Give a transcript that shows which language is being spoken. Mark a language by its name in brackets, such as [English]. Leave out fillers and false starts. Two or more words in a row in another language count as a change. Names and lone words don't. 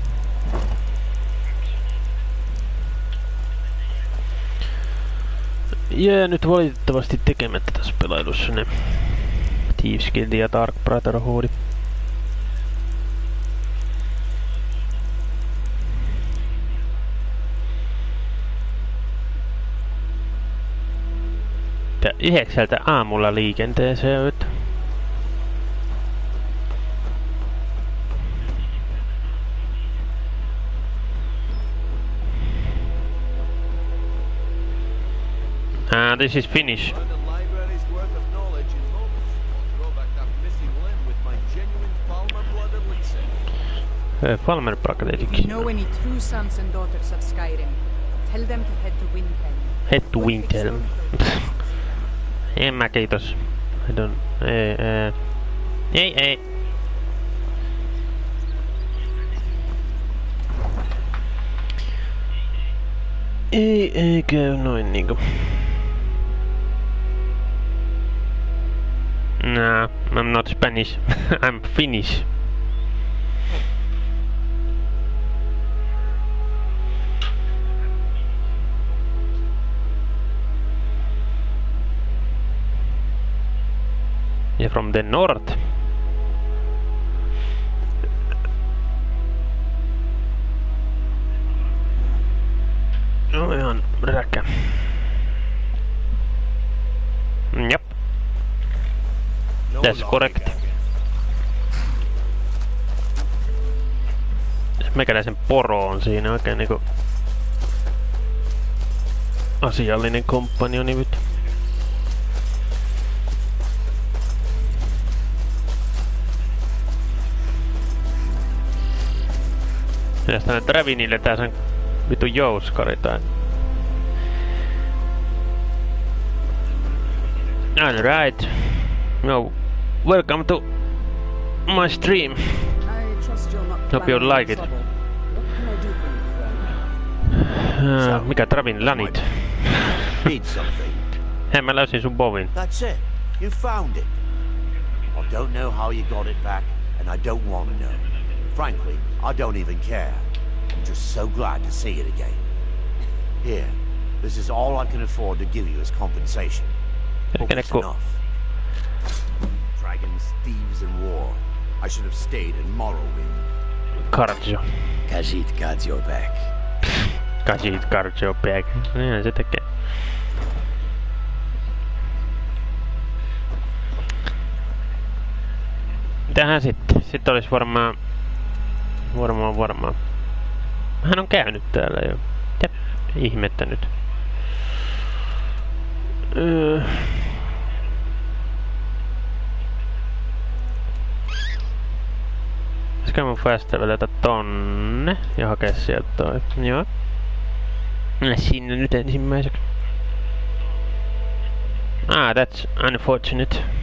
[Finnish] Jää nyt valitettavasti tekemättä tässä pelailussa ne Thieves Guild ja Dark Brotherhood. Ja 9 aamulla liikenteeseen. [English] This is Finnish. Palmer Pragmatic. If you know any true sons and daughters of Skyrim, tell them to head to Windhelm. Head to Windhelm. [Finnish] En mä kiitos. [English] I don't... [Finnish] Ei. Ei käy noin niinku. [English] Nah, I'm not Spanish. I'm Finnish. Yeah, from the north. [Finnish] No ihan räkä. Jep. [English] That's correct. [Finnish] Meikäläisen poro on siinä oikein niinku asiallinen komppanioni nyt. Mielestäni Dravinille tää sen vitu jouskari tai... [English] Alright. No, welcome to my stream. Hope you like it. [Finnish] Mikä Dravin lanit? [English] Need something. [Finnish] Hei, mä löysin sun bovin. [English] That's it. You found it. I don't know how you got it back, and I don't want to know. Frankly, I don't even care. I'm just so glad to see it again. Here, this is all I can afford to give you as compensation. Hope it's enough. Dragons, thieves, and war. I should have stayed in Morrowind. Karjo. Khajiit got your back. Khajiit got your back. [Finnish] Niinhän se tekee. Mitähän sitten? Sitten olisi varmaan... Hän on käynyt täällä jo. Jep, ihmettä nyt. Pitäisikö mun festivalilta tonne ja hakea sieltä toi? Joo. Sinne nyt ensimmäiseksi. [English] That's unfortunate.